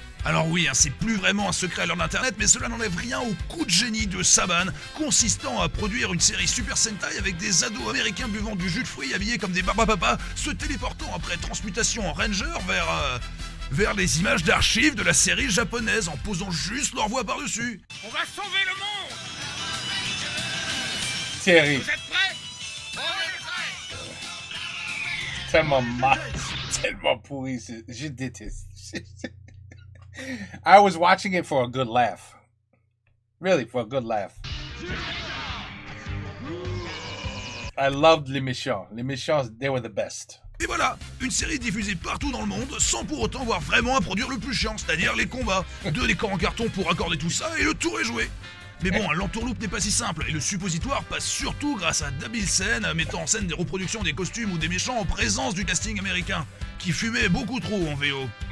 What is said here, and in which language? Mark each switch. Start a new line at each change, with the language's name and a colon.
French: Alors oui, hein, c'est plus vraiment un secret à l'heure d'internet, mais cela n'enlève rien au coup de génie de Saban, consistant à produire une série Super Sentai avec des ados américains buvant du jus de fruits habillés comme des barbapapas, se téléportant après transmutation en Ranger vers les images d'archives de la série japonaise en posant juste leur voix par-dessus. On va sauver le monde. Thierry, Vous êtes prêts? On est prêts. tellement mal, tellement pourri. Je déteste.
English: I was watching it for a good laugh. Really, for a good laugh. I loved
French: les méchants. Les méchants,
English: they were the best.
French: Et voilà, une série diffusée partout dans le monde sans pour autant avoir vraiment à produire le plus chiant, c'est-à-dire les combats. 2 décors en carton pour accorder tout ça et le tour est joué. Mais bon, l'entourloupe n'est pas si simple, et le suppositoire passe surtout grâce à d'habiles scènes mettant en scène des reproductions des costumes ou des méchants en présence du casting américain, qui fumait beaucoup trop en VO.